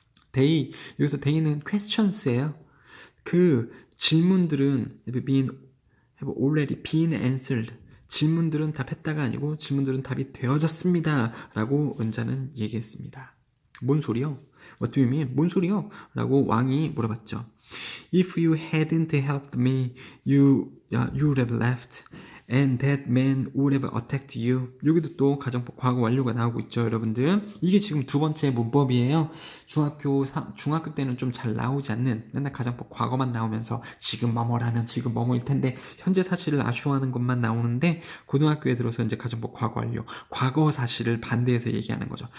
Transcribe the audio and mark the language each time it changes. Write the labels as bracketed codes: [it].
[ko] they, 여기서 they는 questions예요. 그 질문들은 [en] have already been answered, [ko] 질문들은 답했다가 아니고 질문들은 답이 되어졌습니다 라고 은자는 얘기했습니다. 뭔 소리요? [en] What do you mean? [ko] 뭔 소리요? 라고 왕이 물어봤죠. [en] If you hadn't helped me, you would have left, and that man would have attacked you. [ko] 여기도 또 가정법 과거 완료가 나오고 있죠, 여러분들. 이게 지금 두 번째 문법이에요. 중학교 때는 좀 잘 나오지 않는, 맨날 가정법 과거만 나오면서 지금 뭐뭐라면 지금 뭐뭐일 텐데 현재 사실을 아쉬워하는 것만 나오는데, 고등학교에 들어서 이제 가정법 과거 완료, 과거 사실을 반대해서 얘기하는 거죠.